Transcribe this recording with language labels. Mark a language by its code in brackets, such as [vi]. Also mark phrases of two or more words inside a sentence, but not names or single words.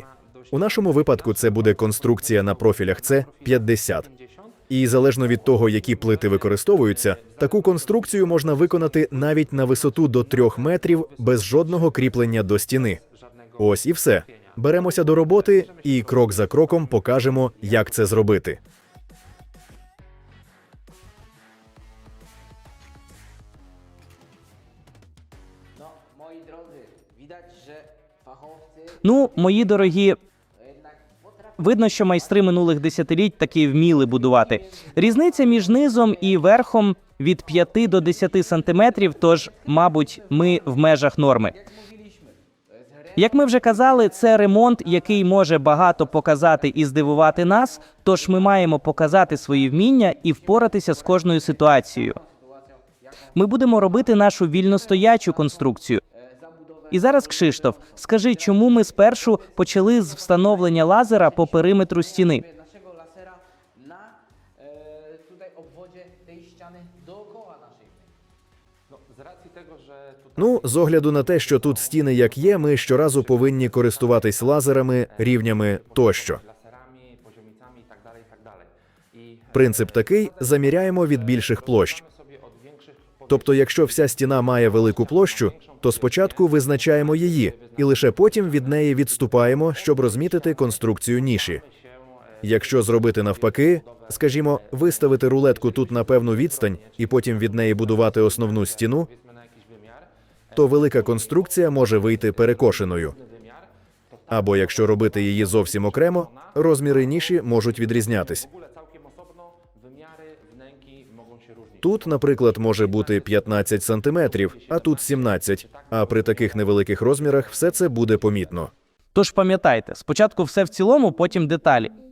[uk] У нашому випадку це буде конструкція на профілях С50. І залежно від того, які плити використовуються, таку конструкцію можна виконати навіть на висоту до 3 метрів без жодного кріплення до стіни. Ось і все. Беремося до роботи і крок за кроком покажемо, як це зробити. [pl] Moi drodzy, widać, że fachowcy [uk] Ну, мої дорогі, видно, що майстри минулих десятиліть таки вміли будувати. Різниця між низом і верхом від 5 до 10 сантиметрів, тож, мабуть, ми в межах норми. Як ми вже казали, це ремонт, який може багато показати і здивувати нас, тож ми маємо показати свої вміння і впоратися з кожною ситуацією. Ми будемо робити нашу вільностоячу конструкцію. І зараз, Кшиштоф, скажи, чому ми спершу почали з встановлення лазера по периметру стіни? [pl] naszego lasera na tutaj obwodzie tej ściany dookoła naszej. Z racji tego, że tutaj [uk] Ну, з огляду на те, що тут стіни як є, ми щоразу повинні користуватись лазерами, рівнями тощо. [pl] laserami, poziomicami i tak dalej, i tak dalej. I [uk] Принцип такий – заміряємо від більших площ. [pl] sobie od większych [uk] Тобто, якщо вся стіна має велику площу, то спочатку визначаємо її, і лише потім від неї відступаємо, щоб розмітити конструкцію ніші. Якщо зробити навпаки, скажімо, виставити рулетку тут на певну відстань і потім від неї будувати основну стіну, [pl] na jakiś wymiar, [uk] то велика конструкція може вийти перекошеною. Або якщо робити її зовсім окремо, розміри ніші можуть відрізнятись. [pl] w ogóle całkiem osobno wymiary wnęki mogą się różnić. [uk] Тут, наприклад, може бути 15 сантиметрів, а тут 17. А при таких невеликих розмірах все це буде помітно. Тож пам'ятайте, спочатку все в цілому, потім деталі.